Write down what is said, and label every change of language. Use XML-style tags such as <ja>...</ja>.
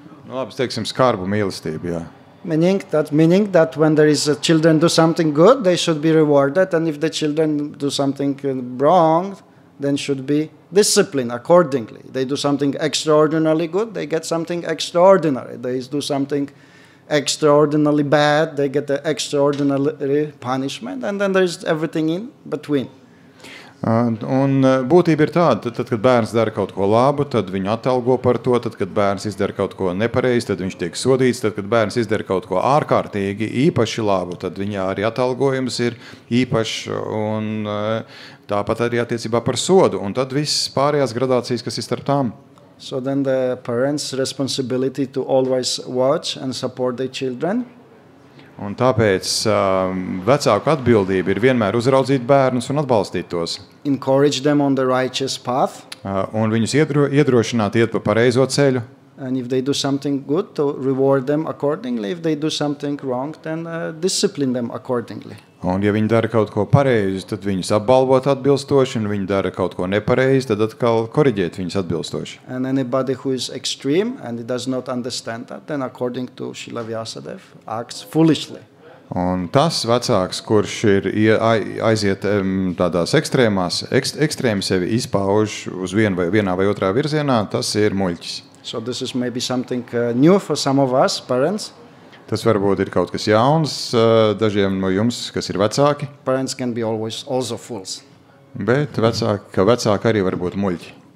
<lv>Labi, teiksim, skarbu mīlestību, jā.</lv> <en>Meaning that when there is children do something good, they should be rewarded, and if the children do something wrong, then should be disciplined accordingly. They do something extraordinarily good, they get something extraordinary. They do something extraordinarily bad, they get the extraordinary punishment, and then there's everything in between.</en> <lv>Un būtība ir tāda, tad, kad bērns dara kaut ko labu, tad viņu atalgo par to, tad, kad bērns izdara kaut ko nepareizi, tad viņš tiek sodīts, tad, kad bērns izdara kaut ko ārkārtīgi, īpaši labu, tad viņā arī atalgojums ir īpašs un tāpat arī attiecībā par sodu, un tad viss pārējās gradācijas, kas ir starp tām.</lv> <en>So then the parents' responsibility to always watch and support their children.</en> <lv>Un tāpēc vecāku atbildība ir vienmēr uzraudzīt bērnus un atbalstīt tos.</lv> <en>Encourage them on the righteous path.</en> <lv>Un viņus iedrošināt iet pa pareizo ceļu.</lv> <en>And if they do something good, to reward them accordingly. If they do something wrong, then discipline them accordingly.</en> <lv>Un ja viņi dara kaut ko pareizi, tad viņus apbalvot atbilstoši, un viņi dara kaut ko nepareizi, tad atkal koriģēt viņus atbilstoši.</lv> <en>And anybody who is extreme and does not understand that, then according to Srila Vyasadev, acts foolishly.</en> <lv>Un tas vecāks, kurš ir aiziet tādās ekstrēmi sevi izpauž uz vienā vai otrā virzienā, tas ir muļķis.</lv> <en>So this is maybe something new for some of us, parents.</en> <lv>Tas varbūt ir kaut kas jauns dažiem no jums, kas ir vecāki.</lv> <en>Parents can be always also fools.</en> <lv>Bet vecāki arī var būt muļķi.</lv>